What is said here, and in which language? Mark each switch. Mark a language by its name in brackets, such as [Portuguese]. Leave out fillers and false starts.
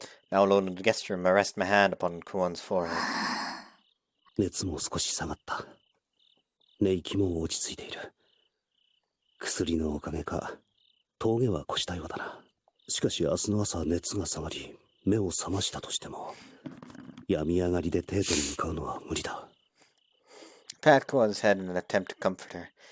[English] Now alone in the guest room, I rest my hand upon Kuon's forehead. [Japanese] 熱も少し下がった。寝息も落ち着いている。薬のおかげか峠は越したようだな。しかし明日の朝熱が下がり目を覚ましたとしても、病み上がりでテートに向かうのは無理だ。 [English] Pat Kuon's head in an attempt to comfort her.